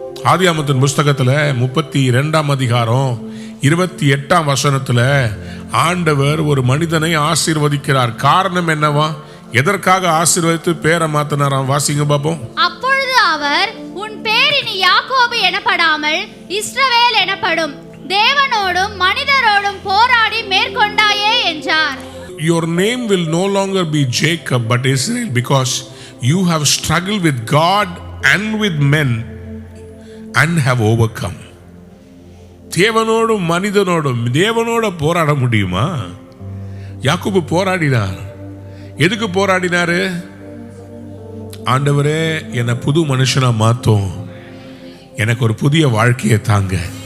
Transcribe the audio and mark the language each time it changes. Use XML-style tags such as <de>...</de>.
<ta>ஆதியாகமத்தின் புஸ்தகத்தில் 32:28 ஆண்டவர் ஒரு மனிதனை ஆசீர்வதிக்கிறார். காரணம் என்னவா? எதற்காக ஆசீர்வதித்து பேரை மாத்தினாராம்? வாசிங்க பாப்போம். அப்பொழுது அவர், உன் பேர் இனி யாக்கோபு எனப்படாமல் இஸ்ரவேல் எனப்படும், தேவனோடும் மனிதரோடும் போராடி மேற்கொண்டாயே என்றார்.</ta> <en>your name will no longer be Jacob but Israel, because you have struggled with God and with men and have overcome.</en> <ta>தேவனோடும் மனிதனோடும் தேவனோட போராட முடியுமா? யாக்கோபு போராடினார். எதுக்கு போராடினாரு? ஆண்டவரே, என்னை புது மனுஷனா மாத்தும், எனக்கு ஒரு புதிய வாழ்க்கையை தாங்க.</ta>